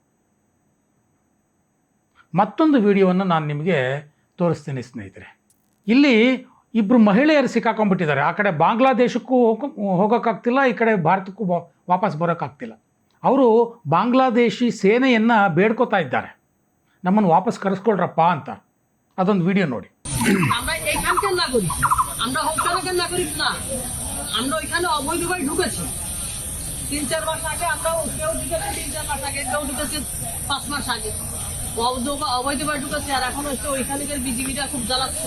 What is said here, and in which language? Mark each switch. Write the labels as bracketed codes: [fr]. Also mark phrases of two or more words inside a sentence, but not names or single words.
[kn] ಮತ್ತೊಂದು ವಿಡಿಯೋವನ್ನು ನಾನು ನಿಮಗೆ ತೋರಿಸ್ತೇನೆ ಸ್ನೇಹಿತರೆ. ಇಲ್ಲಿ ಇಬ್ಬರು ಮಹಿಳೆಯರು ಸಿಕ್ಕಾಕೊಂಡ್ಬಿಟ್ಟಿದ್ದಾರೆ. ಆ ಕಡೆ ಬಾಂಗ್ಲಾದೇಶಕ್ಕೂ ಹೋಗೋಕ್ಕಾಗ್ತಿಲ್ಲ, ಈ ಕಡೆ ಭಾರತಕ್ಕೂ ವಾಪಸ್ ಬರೋಕ್ಕಾಗ್ತಿಲ್ಲ. ಅವರು ಬಾಂಗ್ಲಾದೇಶಿ ಸೇನೆಯನ್ನು ಬೇಡ್ಕೋತಾ ಇದ್ದಾರೆ, ನಮ್ಮನ್ನು ವಾಪಸ್ ಕರೆಸ್ಕೊಳ್ರಪ್ಪ ಅಂತ. ಅದೊಂದು ವಿಡಿಯೋ ನೋಡಿ. [bn] আমরা এইখানকার নাগরিক, আমরা হোমটানাকার নাগরিক না, আমরা ওইখানে অবৈধভাবে ঢুকেছি 3-4 মাস আগে। আমরাও কেউ ঢুকেছে 3-4 মাস আগে, কেউ ঢুকেছে 5 মাস আগে। অবৈধভাবে ঢুকেছে, আর এখন হচ্ছে ওইখানকার বিজিবিটা খুব জ্বালাচ্ছে।